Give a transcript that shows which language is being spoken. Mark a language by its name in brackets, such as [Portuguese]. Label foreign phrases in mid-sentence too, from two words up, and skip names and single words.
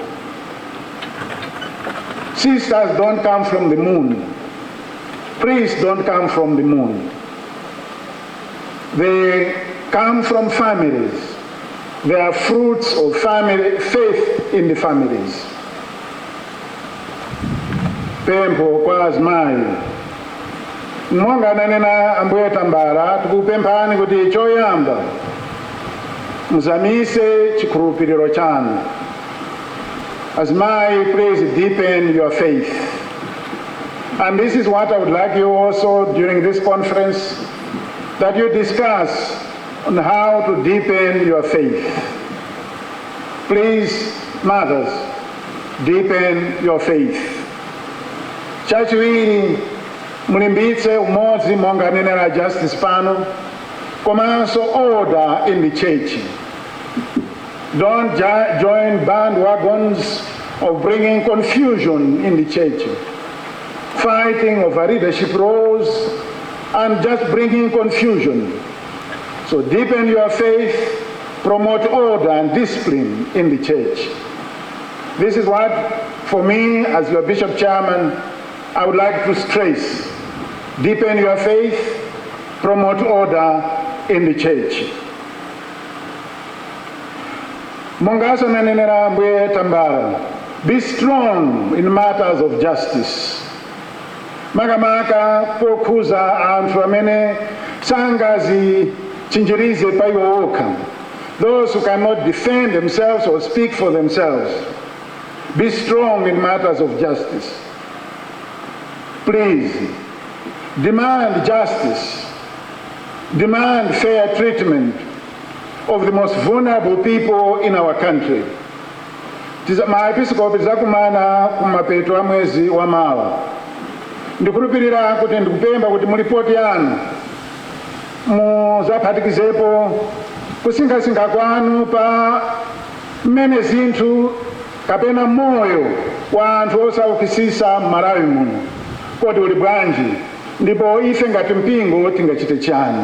[English] Sisters don't come from the moon. Priests don't come from the moon. They come from families. They are fruits of family, faith in the families. [Nyanja] Pempo kwa azimayi. Monga nanena Ambuye Tambala, tikupemphani kuti choyamba muzamise chikhulupiriro chanu. Azimayi, [English] please deepen your faith. And this is what I would like you also during this conference, that you discuss on how to deepen your faith. Please, mothers, deepen your faith. [Nyanja] Chachiwiri, mulimbitse umodzi monga nenera justice pano, komanso [English] order in the church. Don't join bandwagons of bringing confusion in the church, fighting over leadership roles, and just bringing confusion. So deepen your faith, promote order and discipline in the church. This is what, for me, as your bishop chairman, I would like to stress. Deepen your faith, promote order in the church. [Nyanja] Mongaso nanenera Ambuye Tambala, [English] be strong in matters of justice. [Nyanja] Makamaka pokuza anthu amene sangazi chinjirize pa iwo okha. [English] Those who cannot defend themselves or speak for themselves. Be strong in matters of justice. Please, demand justice. Demand fair treatment of the most vulnerable people in our country. [Nyanja] Maepiskopi zakumana kumapeto a mwezi wa Mawa. Ndikulupirira kuti ndikupemba kuti mulipoti yanu muzaphatikizepo kusinkhasinkha kwanu pa mmene zinthu kapena moyo wa anthu osaukitsitsa m'Malawi muno kodi uli bwanji, ndipo ife ngati mpingo tingachite chani.